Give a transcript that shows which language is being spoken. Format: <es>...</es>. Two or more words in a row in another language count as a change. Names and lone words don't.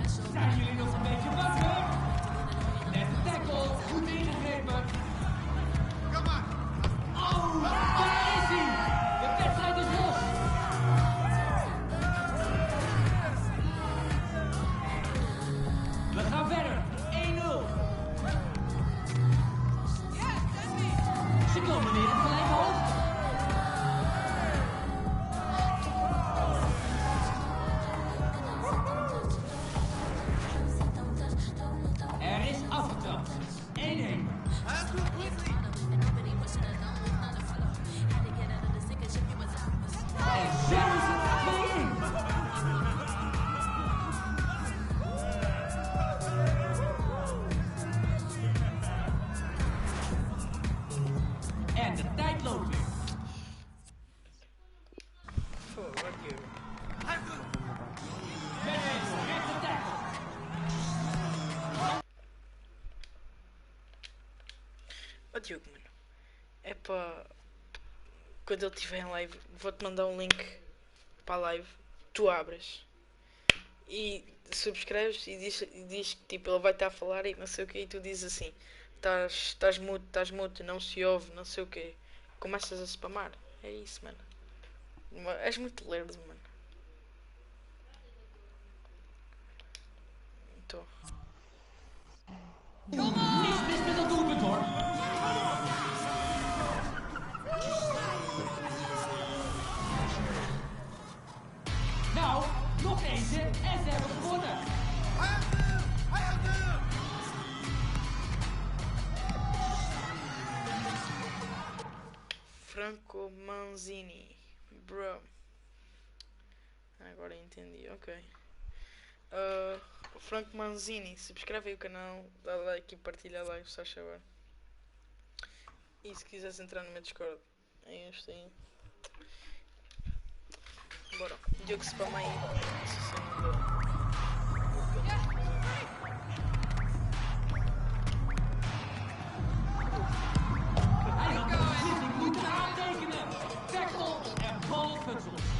<nl>Zijn jullie nog een beetje wakker? Net de tackle, goed ingegrepen.</nl> <en>Come on.</en> <nl>Oh, daar is hij! De wedstrijd is los! We gaan verder, 1-0. Ze komen weer op gelijke hoogte. Er is afgetrapt. 1-1.</nl> <en>Hands up quickly.</en> <nl>En zo is het 2-1. En de tijd loopt weer.</nl> <pt>Pô,</pt> <en>what you?</en> <nl>Rechte tackle.</nl> <pt>Ó Diogo, mano. É para... Quando ele estiver em live, vou-te mandar um link para a live. Tu abres. E subscreves e diz que tipo, ele vai estar a falar e não sei o que. E tu dizes assim, estás mudo, não se ouve, não sei o que. Começas a spamar. É isso, mano. És muito lerdo, mano. Tô.</pt> <nl>Niks mis met dat doelpunt hoor. Nou, nog eentje en ze hebben gewonnen.</nl> <pt>Franco Manzini. Bro. Agora entendi, ok. Franco Manzini, subscreve aí o canal, dá like e partilha a live, só favor. E se quiseres entrar no meu Discord, é este aí. Bora, Diogo spama aí. Se você não deu.</pt> <nl>Hij had de beslissing moeten aantekenen. Tackle en balfutsel.</nl>